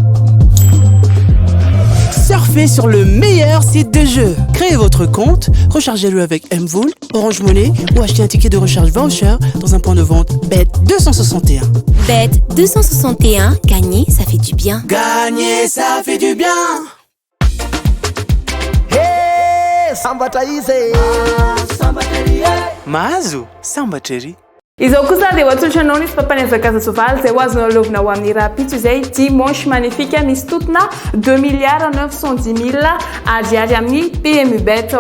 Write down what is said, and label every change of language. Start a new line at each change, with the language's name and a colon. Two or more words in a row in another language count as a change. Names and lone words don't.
French: Surfez sur le meilleur site de jeu. Créez votre compte, rechargez-le avec M-Vola, Orange Money ou achetez un ticket de recharge voucher dans un point de vente Bet 261. Bet 261, gagner, ça fait du bien. Gagner, ça fait du bien.
Malagasy: Hey, sambatrery. Mahazo sambatrery. Izao kosa dia hatolotra anao ny papany Azakazasovaly izay ho azonao alovina ho amin'ny rapitso izay
French: dimanche magnifique
Malagasy: misy totona 2 milliards 910 000 ariary amin'ny PMU bet.